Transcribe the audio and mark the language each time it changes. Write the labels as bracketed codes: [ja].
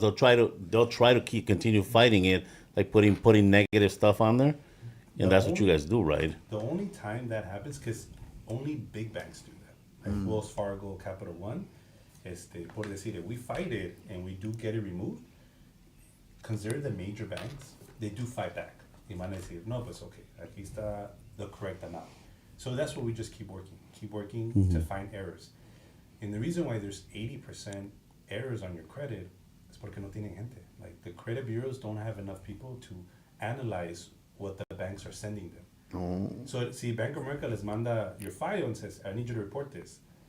[en] They'll try to continue fighting it, like putting negative stuff on there, and that's what you guys do, right? The only time that happens, because only big banks do that, like Wells Fargo, Capital One, [es] por decir, [en] if we fight it and we do get it removed, consider the major banks, they do fight back. [es] Y van a decir, no, pues okay, aquí está [en] the correct amount. So that's what we just keep working to find errors. And the reason why there's 80% errors on your credit is [es] porque no tienen gente. [en] Like, the credit bureaus don't have enough people to analyze what the banks are sending them. So, see, Bank of America [es] les manda [en] your file and says, I need you to report this.